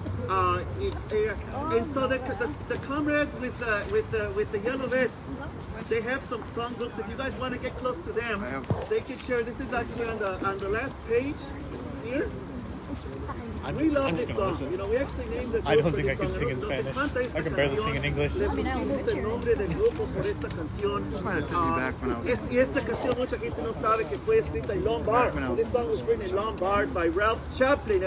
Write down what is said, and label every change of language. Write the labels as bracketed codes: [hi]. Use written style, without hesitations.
[en] And so the comrades with the yellow vests, they have some songbooks. If you guys want to get close to them, they can share. This is actually on the last page here. We love this song. You know, we actually named the group. I don't think I can sing in Spanish. I can barely sing in English. [es] Le pusimos el nombre del grupo por esta canción. Y esta canción mucha gente no sabe que fue escrita en Lombard. [en] This song was written in Lombard by Ralph Chaplin.